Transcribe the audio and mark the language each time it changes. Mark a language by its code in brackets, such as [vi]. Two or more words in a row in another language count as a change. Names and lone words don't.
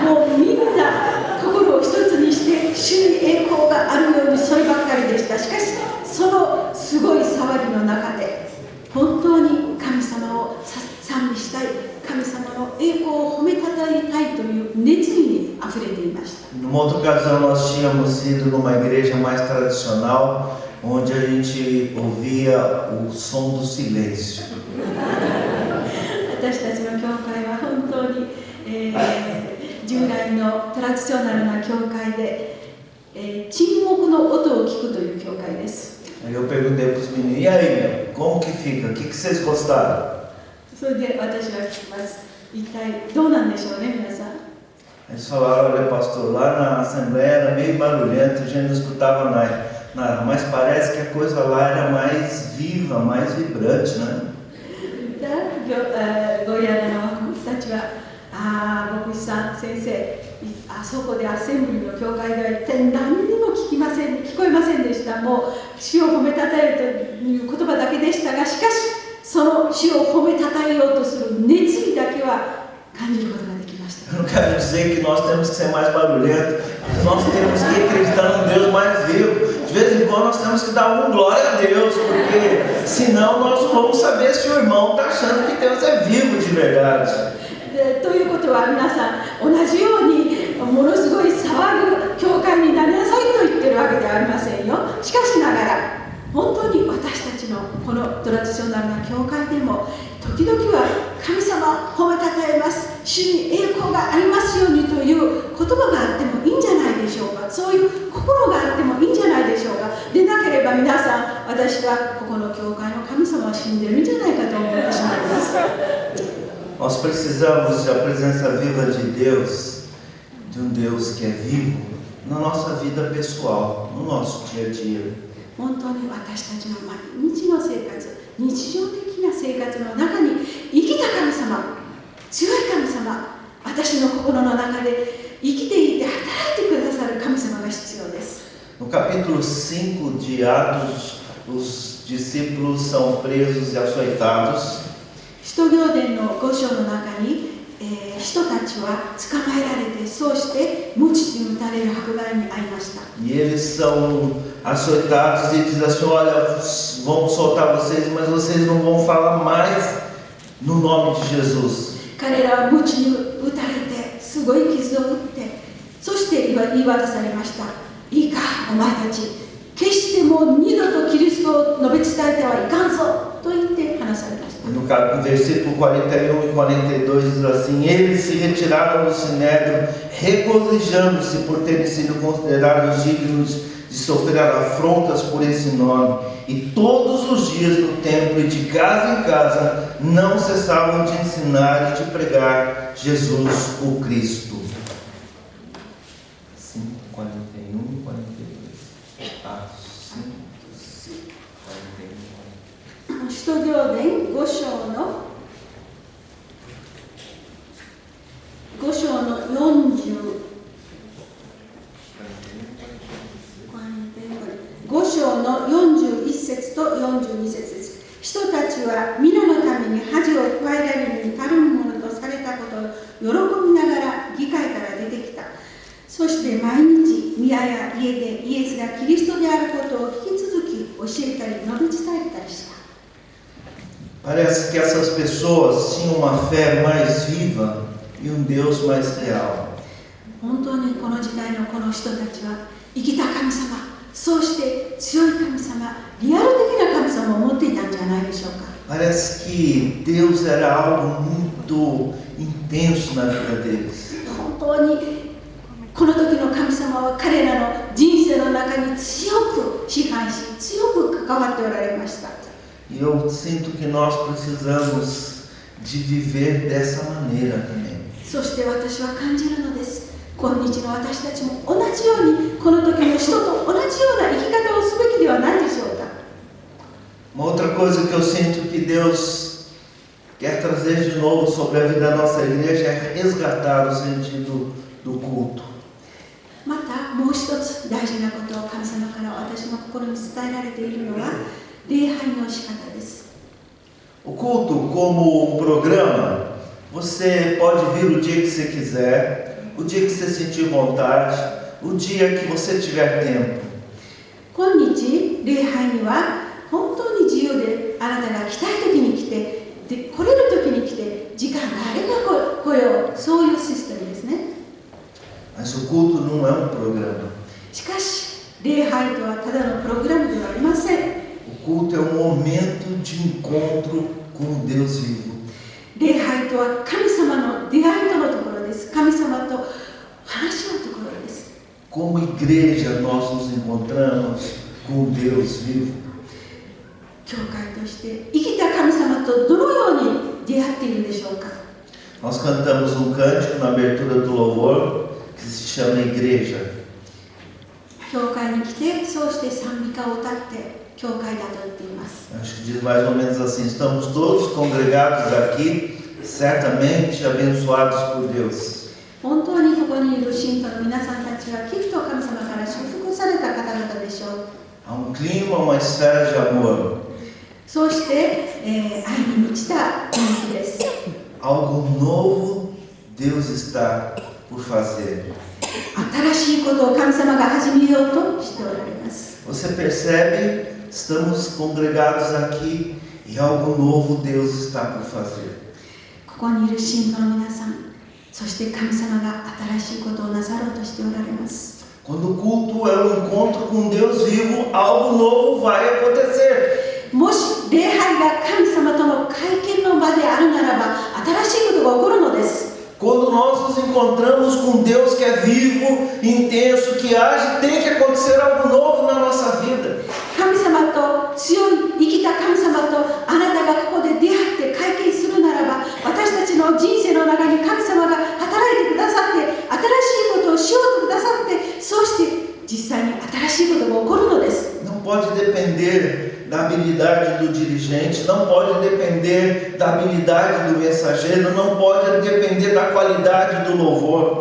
[ja] もうみんな心を一つにして主に栄光があるようにそればっかりでした。しかしそのすごい騒ぎの中で本当に神様を賛美したい、神様の栄光を褒めたたえたいという熱意にあふれていました。 [pt] Numa outra ocasião nós tínhamos ido numa igreja mais tradicional, onde a gente ouvia o som do silêncio. [ja] 私たちの教会は本当に、従来のトラディショナルな教会で、沈黙の音を聞くという教会です。 [pt] Aí eu perguntei para os meninos, e aí, como que fica? O que vocês gostaram? [ja] それで私は聞きます。一体どうなんでしょうね、皆さん。 [pt] Eles falaram, olha pastor, lá na Assembleia era meio barulhento, a gente não escutava nada, mas parece que a coisa lá era mais viva, mais vibrante, né? [ja] ゴイアニャの若者たちは、牧師さん、先生、あそこでアッセンブリの教会では一体何にも聞こえませんでした。もう主を褒めたたえるという言葉だけでしたが、しかしその主を褒めたたえようとする熱意だけは感じることができました。 [pt] Eu não quero dizer que nós temos que ser mais barulhentos, nós temos que acreditar num Deus mais vivo. De vez em quando nós temos que dar uma glória a Deus, porque senão nós não vamos saber se o irmão está achando que Deus é vivo de verdade. [ja] ということは皆さん同じようにものすごい騒ぐ教会になりなさいと言ってるいうわけではありませんよ。しかしながら本当に私たちのこのトラディショナルな教会でも時々は神様褒めたたえます、主に栄光がありますようにという言葉があってもいいんじゃないでしょうか。そういう心があってもいいんじゃないでしょうか。でなければ皆さん、私はここの教会の神様を死んでるんじゃないかと思ってしまいます。 [pt] Nós precisamos da presença viva de Deus, de Deus que é vivo, na nossa vida pessoal, no nosso dia a dia. [ja] 本当に私たちの毎日の生活、日常的な生活の中に生きた神様、強い神様、私の心の中で生きていて働いてくださる神様が必要です。 [pt] No capítulo 5 de Atos, os discípulos são presos e açoitados. [ja] 使徒行伝の5章の中に、人たちは捕まえられて、そうして鞭に打たれる迫害に遭いました。 [pt] E eles são açoitados e dizem assim: olha, vamos soltar vocês, mas vocês não vão falar mais no nome de Jesus. [ja] 彼らは鞭に打たれて、すごい傷を負って、そして言い渡されました。いいか、お前たち、決してもう二度とキリストを述べ伝えてはいかんぞと言って話されました。 [pt] No versículo 41 e 42 diz assim: eles se retiraram do sinédrio, regozijando-se por terem sido considerados dignos de sofrer afrontas por esse nome. E todos os dias no templo e de casa em casa não cessavam de ensinar e de pregar Jesus o Cristo. 5, 41 e 42. Atos 5, 41. [ja] 使徒行伝5章の41節と42節です。人たちは皆のために恥を加えられるに足るものとされたことを喜びながら議会から出てきた。そして毎日宮や家でイエスがキリストであることを引き続き教えたり述べ伝えたりした。 [pt] Parece que essas pessoas tinham uma fé mais viva e Deus mais real. [ja] 本当にこの時代のこの人たちは生きた神様、そうして強い神様、リアル的な神様を持っていたんじゃないでしょうか。 [pt] Parece que Deus era algo muito intenso na vida deles. [ja] 本当にこの時の神様は彼らの人生の中に強く支配し、強く関わっておられました。 [pt] E eu sinto que nós precisamos de viver dessa maneira também. [ja] そして私は感じるのです。今日の私たちも同じようにこの時の人と同じような生き方をすべきではないでしょうか。 [pt] Uma outra coisa que eu sinto que Deus quer trazer de novo sobre a vida da nossa igreja é resgatar o sentido do culto. [ja] またもう一つ大事なことを神様から私の心に伝えられているのは礼拝の仕方です。 [pt] O culto como um programa, você pode vir o dia que você quiser, o dia que você sentir vontade, o dia que você tiver tempo. [ja] 今日礼拝には本当に自由で、あなたが来たい時に来て、で来れる時に来て、時間があれば来よう、そういうシステムですね。 [pt] Mas o culto não é um programa. [ja] しかし礼拝とはただのプログラムではありません。 [pt] O culto é um momento de encontro com Deus vivo. [ja] 礼拝とは神様の出会いとのところです。神様と話し合うところです。 [pt] Como igreja nós nos encontramos com Deus vivo. [ja] 教会として生きた神様とどのように出会っているでしょうか。 [pt] Nós cantamos um cântico na abertura do louvor que se chama Igreja. [ja] 教会に来て、そうして賛美歌を歌って教会だと言っています。 [pt] Acho que diz mais ou menos assim: estamos todos congregados aqui, certamente abençoados por Deus. [ja] 本当にここにいる信徒の皆さんたちはきっと神様から祝福された方々でしょう。 [pt] Há um clima, uma esfera de amor. [ja] そうして、愛に満ちた雰囲気です。 [pt] Algo novo Deus está por fazer. [ja] 新しいことを神様が始めようとしておられます。 [pt] Você percebe? Estamos congregados aqui e algo novo Deus está por fazer. [ja] ここにいる信徒の皆さん、そして神様が新しいことをなさろうとしておられます。 [pt] Quando o culto é um encontro com Deus vivo, algo novo vai acontecer. [ja] もし礼拝が神様との会見の場であるならば、新しいことが起こるのです。 [pt] Quando nós nos encontramos com Deus que é vivo, intenso, que age, tem que acontecer algo novo na nossa vida. [ja] 神様と強い生きた神様とあなたがここで出会って会見するならば、私たちの人生の中に神様が働いてくださって、新しいことをしようとくださって、そうして実際に新しいことが起こるのです。 [pt] Não pode depender da habilidade do dirigente, não pode depender da habilidade do mensageiro, não pode depender da qualidade do louvor.